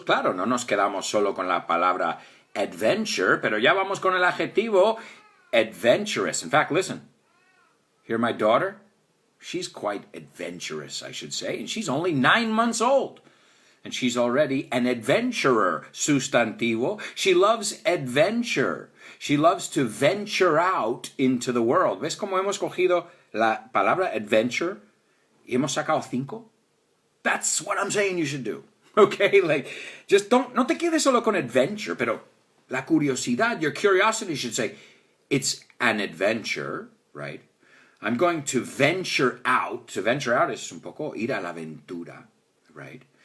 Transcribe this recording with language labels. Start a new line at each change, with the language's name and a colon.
Spanish: Claro, no nos quedamos solo con la palabra adventure, pero ya vamos con el adjetivo adventurous.
English: In fact, listen. Hear my daughter? She's quite adventurous, I should say, and she's only 9 months old. And she's already an adventurer, sustantivo. She loves adventure. She loves to venture out into the world.
Spanish: ¿Ves cómo hemos cogido la palabra adventure y hemos sacado 5?
English: That's what I'm saying you should do. Okay? Like, just
Spanish: no te quedes solo con adventure, pero la curiosidad,
English: your curiosity should say, it's an adventure, right? I'm going to venture out. To venture out is
Spanish: un poco ir a la aventura,
English: right?